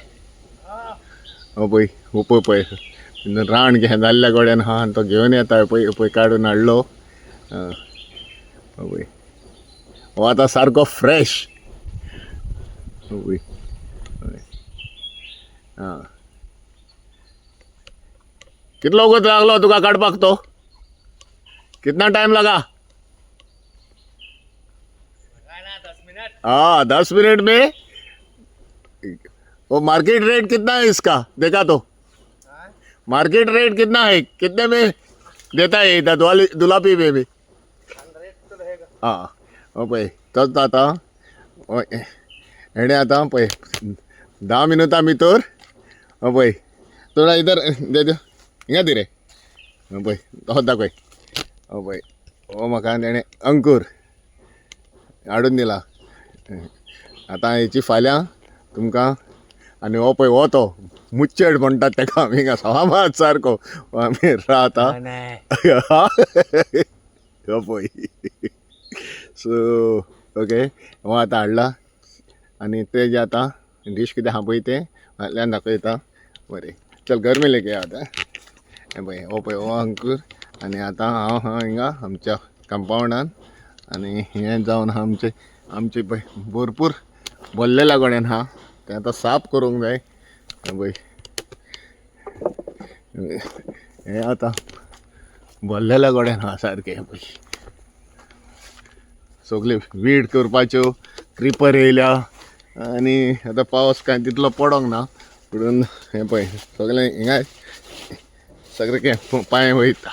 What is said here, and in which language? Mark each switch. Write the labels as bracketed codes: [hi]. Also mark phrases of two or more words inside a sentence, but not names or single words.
[kok] हो पळय रान घेवन जाल्ल्या कडेन आनी तो घेवन येता पळय काडून हाडलो. पळय हो आतां सारको फ्रेश. कितलो वगत लागलो तुका काडपाक तो? [hi] कितना टाइम लगा? 10 मिनट में. वो मार्केट रेट कितना है इसका देखा तो? मार्केट रेट कितना है, कितने में देता है इधर दुलापी में भी? [kok] हो पळय तोच आतां हेणें आतां पळय 10 मिनटां भितर हो पळय [hi] थोडा इधर दे दे [kok] हिंगा दी रे. हो पळय तो दाखय. हो पळय हो म्हाका तेणें अंकूर हाडून दिला. आतां हेची फाल्यां तुमकां आनी हो पळय हो तो मुच्चेड म्हणटात तेका आमी हिंगा सवामात सारको आमी रावता. हो पळय [en] so okay [kok] हो आतां हाडला आनी तेजे आतां डीश कितें आहा पळय तें फाल्यां दाखयता. बरें चल [hi] घर में लेके [kok] आतां. हें पळय हो अंकूर आनी आतां हांव हिंगा आमच्या कंपाउंडान आनी हें जावन आमचे पळय भरपूर भरलेल्या कडेन तें आतां साफ करूंक जाय. पळय हें आतां भरलेल्या कडेन सारकें पळय सगळे वीड करपाच्यो क्रिपर येयल्या आनी आतां पावस कांय तितलो पडोंक ना म्हणून हें पळय सगळें हिंगा सारकें पांय वयता.